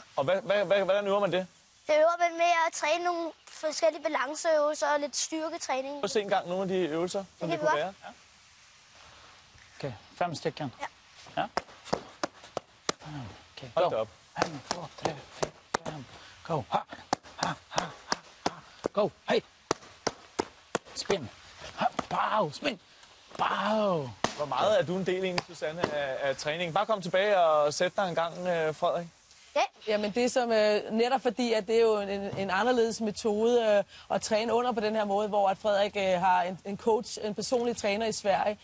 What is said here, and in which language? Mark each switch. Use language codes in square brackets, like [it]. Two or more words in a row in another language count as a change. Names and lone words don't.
[da] Og hvordan øver man det? Det øver man med at træne nogle forskellige balanceøvelser og lidt styrketræning. Prøv at se en gang nogle af de øvelser, som det kunne være. Ja. [sv] Okay, 5 stycken. [da] Ja. Okay, hold da op. 1, 2, 3, 4, 5. Go. Ha, ha, ha, ha. [en] Go. Hey. Spin. Ha, pow. Spin. Pow. [da] Hvor meget er du en del egentlig, Susanne, af træningen? Bare kom tilbage og sæt dig en gang, Frederik. Ja. Jamen det som netop fordi, at det er jo en anderledes metode at træne under på den her måde, hvor at Frederik har en coach, en personlig træner i Sverige.